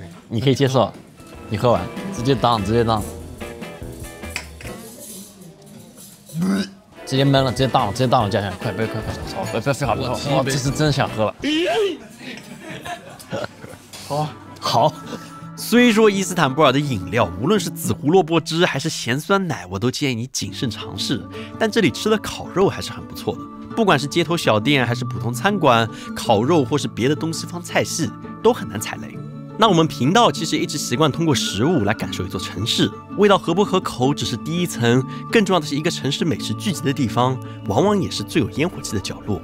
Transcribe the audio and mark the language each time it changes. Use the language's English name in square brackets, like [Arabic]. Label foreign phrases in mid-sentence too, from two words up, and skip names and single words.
[Chinese] 你可以接受，你喝完直接當，直接悶了，直接當了，加下來，快，不要廢話，我這是真想喝了。好。雖說伊斯坦布爾的飲料，無論是紫胡蘿蔔汁還是鹹酸奶，我都建議你謹慎嘗試。但這裡吃的烤肉還是很不錯的，不管是街頭小店還是普通餐館，烤肉或是別的東西方菜系，都很難踩雷。那我們頻道其實一直習慣通過食物來感受一座城市，味道合不合口只是第一層，更重要的是一個城市美食聚集的地方，往往也是最有煙火氣的角落。